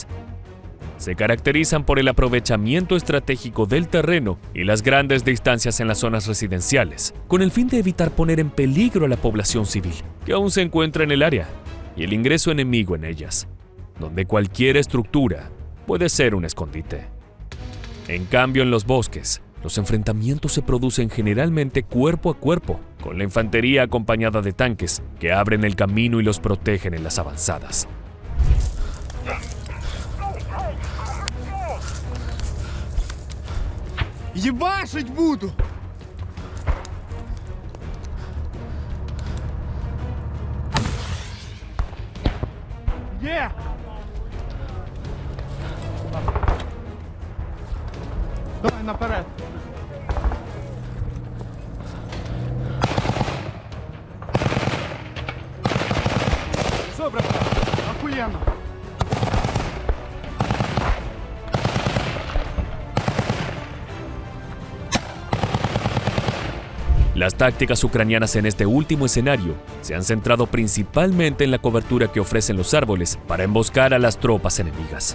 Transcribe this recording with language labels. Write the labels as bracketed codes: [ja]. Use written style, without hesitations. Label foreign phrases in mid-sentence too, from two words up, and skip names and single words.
[es] Se caracterizan por el aprovechamiento estratégico del terreno y las grandes distancias en las zonas residenciales, con el fin de evitar poner en peligro a la población civil, que aún se encuentra en el área, y el ingreso enemigo en ellas, donde cualquier estructura puede ser un escondite. En cambio, en los bosques, los enfrentamientos se producen generalmente cuerpo a cuerpo, con la infantería acompañada de tanques que abren el camino y los protegen en las avanzadas. [uk] Ебашить буду! Є! Давай наперед! Все, брат, охуєнно! [es] Las tácticas ucranianas en este último escenario se han centrado principalmente en la cobertura que ofrecen los árboles para emboscar a las tropas enemigas.